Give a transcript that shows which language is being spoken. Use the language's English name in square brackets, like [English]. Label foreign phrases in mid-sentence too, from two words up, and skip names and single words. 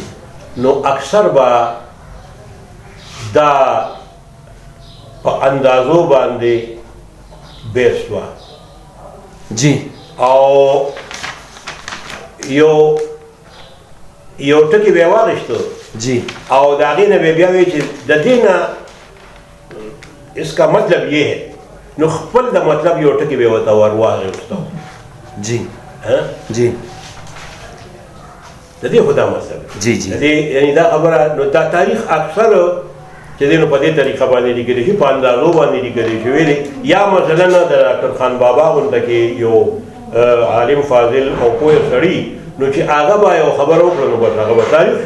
[Pashto] نو اکثر به دا په اندازو باندې بیس وه جی او یو ټکي به یې واخیستو جی او د هغې نه به بیا وایي چې د دې نه [Urdu] اس کا مطلب یہ ہے [Pashto] نو خپل د مطلب یو ټکي به یې ورته ور واخیستو جی جی د دې خو دا مطلب جی جی د دې یعنې دا خبره نو دا تاریخ اکثر چې دی نو په دې طریقه باندې لیکلی شي په اندازو باندې لیکلی شوی دی یا مثلا د ډاکټر خان بابا غونډه کې یو عالم فاضل او پوه سړي نو چې هغه به یو خبره وکړه نو بس هغه به تاریخ شو